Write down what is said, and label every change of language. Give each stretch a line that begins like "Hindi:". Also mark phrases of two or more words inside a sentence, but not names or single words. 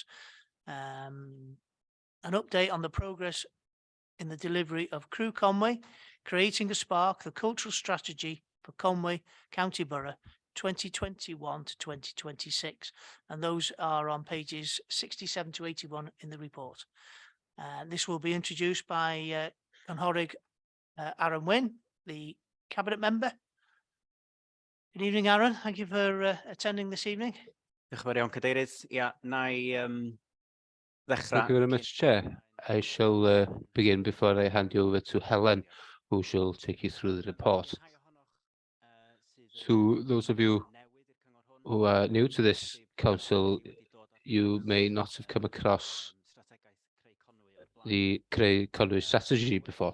English: An update on the progress in the delivery of Crew Conway, Creating a Spark, the cultural strategy for Conway County Borough 2021 to 2026. And those are on pages 67 to 81 in the report. This will be introduced by Cynhorydd Aaron Wynne, the Cabinet Member. Good evening, Aaron. Thank you for attending this evening.
Welsh: Diolch yn fawr iawn, Cadeirydd. Ia, na i
English: Thank
Welsh: ddechrau.
English: you very much, Chair. I shall begin before I hand you over to Helen, who shall take you through the report. To those of you who are new to this council, you may not have come across the Creu Conwy strategy before.